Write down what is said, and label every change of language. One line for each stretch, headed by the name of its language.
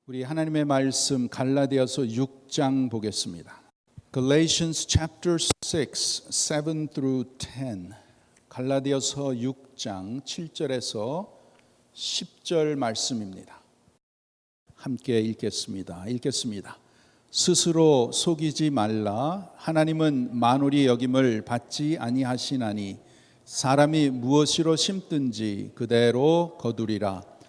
Korean: 우리 하나님의 말씀 갈라디아서 6장 보겠습니다.
English: Galatians chapter 6, 7 through 10.
Korean: 갈라디아서 6장 7절에서 10절 말씀입니다. 함께 읽겠습니다. 스스로 속이지 말라. 하나님은 만홀이 여김을 받지 아니하시나니 사람이 무엇으로 심든지 그대로 거두리라.